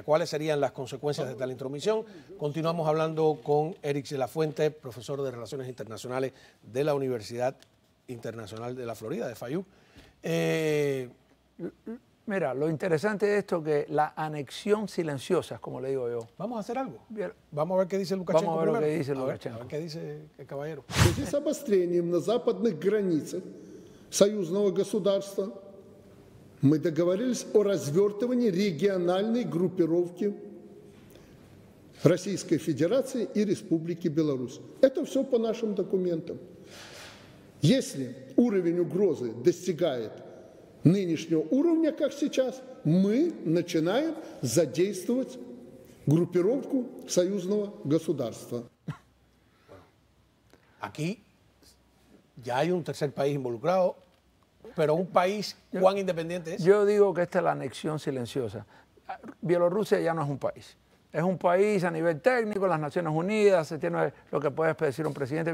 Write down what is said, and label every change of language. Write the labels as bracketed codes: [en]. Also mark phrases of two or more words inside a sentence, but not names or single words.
[es] ¿Cuáles serían las consecuencias de tal intromisión? Continuamos hablando con Eric de la Fuente, profesor de Relaciones Internacionales de la Universidad Internacional de la Florida, de FAYU. Mira, lo interesante de esto es que la anexión silenciosa, como le digo yo. Vamos a hacer algo. Bien. Vamos a ver qué dice Lukashenko. Vamos a ver lo primero. que dice A ver Lukashenko. qué dice el caballero. [ru] В связи с обострением на западных границах союзного государства мы договорились о развертывании региональной группировки Российской Федерации и Республики Беларусь. Это все по нашим документам. Если уровень угрозы достигает нынешнего уровня, как сейчас, мы начинаем задействовать группировку союзного государства. [es] Aquí ya hay un tercer país involucrado, pero un país, ¿cuán independiente es? Yo digo que esta es la anexión silenciosa. Bielorrusia ya no es un país. Es un país a nivel técnico, las Naciones Unidas, se tiene lo que puede decir un presidente.